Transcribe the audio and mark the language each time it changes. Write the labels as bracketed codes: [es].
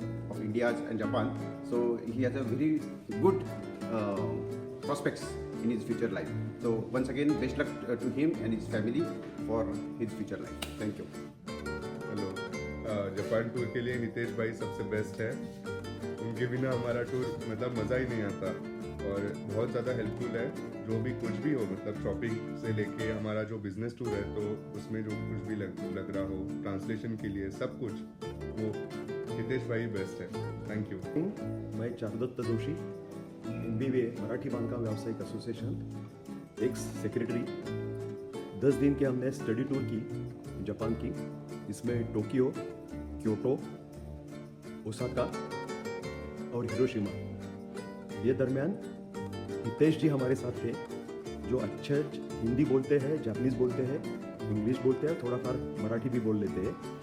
[en] of India and Japan. So he has a very good prospects in his future life. So once again, best luck to him and his family for his future life. Thank you. [hi] Hello, Japan tour के लिए हितेश भाई सबसे best है। उनके बिना हमारा tour मतलब मज़ा ही नहीं आता और बहुत ज़्यादा हेल्पफुल है। जो भी कुछ भी हो मतलब शॉपिंग से लेके हमारा जो बिजनेस टूर है तो उसमें जो कुछ भी लग रहा हो ट्रांसलेशन के लिए सब कुछ वो हितेश भाई बेस्ट है। Thank you. मैं चारुदत्त जोशी, MBA मराठी बांधकाम व्यावसायिक एसोसिएशन एक्स सेक्रेटरी। 10 दिन के हमने स्टडी टूर की जापान की, इसमें टोक्यो, क्योटो, ओसाका और हिरोशिमा। ये दरमियान हितेश जी हमारे साथ थे जो अच्छे हिंदी बोलते हैं, जापानीज़ बोलते हैं, इंग्लिश बोलते हैं, थोड़ा फार मराठी भी बोल लेते हैं।